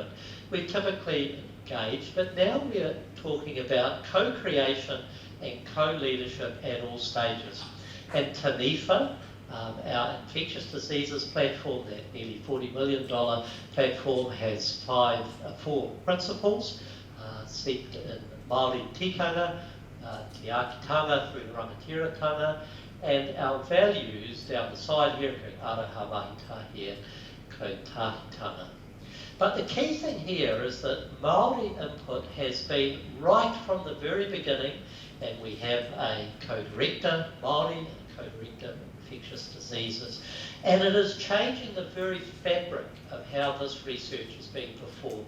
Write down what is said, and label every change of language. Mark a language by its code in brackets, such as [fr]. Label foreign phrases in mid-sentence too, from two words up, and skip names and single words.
[en] We're typically engaged, but now we're talking about co-creation and co-leadership at all stages. And TANIFA, our infectious diseases platform, that nearly $40 million platform, has four principles, steeped in Māori tikanga, [mi] te akitanga [en] through the rangatiratanga, and our values down the side here, [mi] aroha mahi tahia, ko tahitanga. [en] But the key thing here is that Māori input has been right from the very beginning, and we have a co-director Māori and a co-director infectious diseases, and it is changing the very fabric of how this research is being performed.